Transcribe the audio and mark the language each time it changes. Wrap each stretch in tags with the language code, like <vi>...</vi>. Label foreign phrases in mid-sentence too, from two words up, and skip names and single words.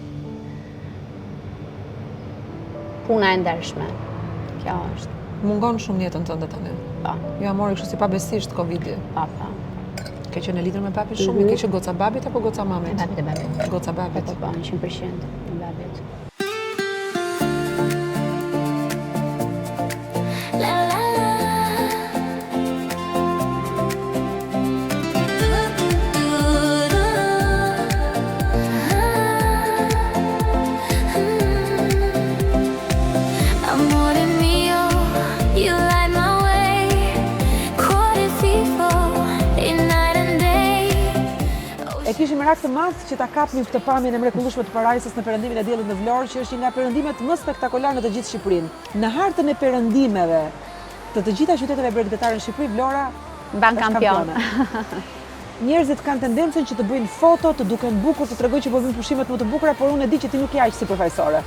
<sq>Puna e ndershme. Kjo është. Mungon shumë në jetën tënde tani. Po. Ja mori kështu si pabesisht Covidi. Po. Ke qenë e lidhur me babin shumë? Ke qenë goca babit apo goca mamit? Babit. Goca babit. Po, 100% e babit. La la la.</sq> <it>Amore mio,</it> <en>you light my way. Caught it in night and day.</en> <sq>E kishim merak të madh që ta kapnim këtë pamjen e mrekullueshme të parajsës në perëndimin e diellit në Vlorë, që është një nga perëndimet më spektakolar në të gjithë Shqipërinë. Në hartën e perëndimeve të të gjitha qyteteve bregdetare në Shqipëri, Vlora Ban kampion. Njerëzit kanë tendencën që të bëjnë foto, të duken bukur, të tregojnë që po bëjnë pushimet më të bukura, por unë e di që ti nuk je aq si përfaqësore.</sq>